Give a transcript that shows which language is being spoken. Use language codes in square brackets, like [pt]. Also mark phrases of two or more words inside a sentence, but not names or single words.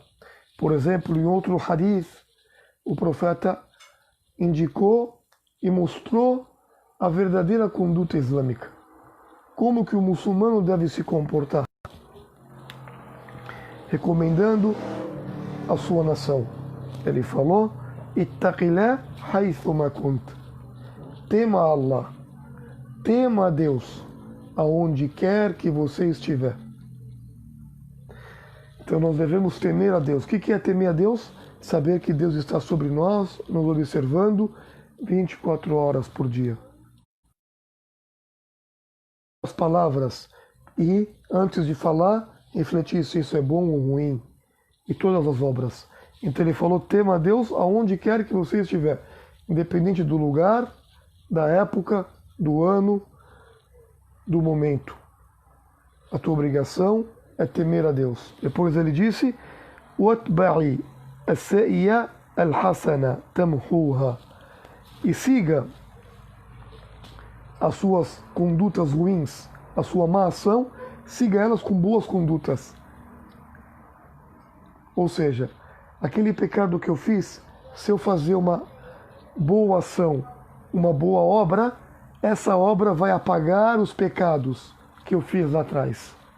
[pt] Por exemplo, em outro hadith, o profeta indicou e mostrou a verdadeira conduta islâmica. Como que o muçulmano deve se comportar. Recomendando a sua nação. Ele falou, [ar] اتق الله حيثما كنت. [pt] Tema Allah, tema a Deus, aonde quer que você estiver. Então nós devemos temer a Deus. O que é temer a Deus? Saber que Deus está sobre nós, nos observando 24 horas por dia. As palavras e, antes de falar, refletir se isso é bom ou ruim. E todas as obras. Então ele falou, tema a Deus aonde quer que você estiver. Independente do lugar, da época, do ano, do momento. A tua obrigação é temer a Deus. Depois ele disse, [ar] وَاتْبَعِي السَّيِّئَةَ الْحَسَنَةَ تَمْحُوهَا. [pt] E siga as suas condutas ruins, a sua má ação, siga elas com boas condutas. Ou seja, aquele pecado que eu fiz, se eu fazer uma boa ação, uma boa obra, essa obra vai apagar os pecados que eu fiz lá atrás.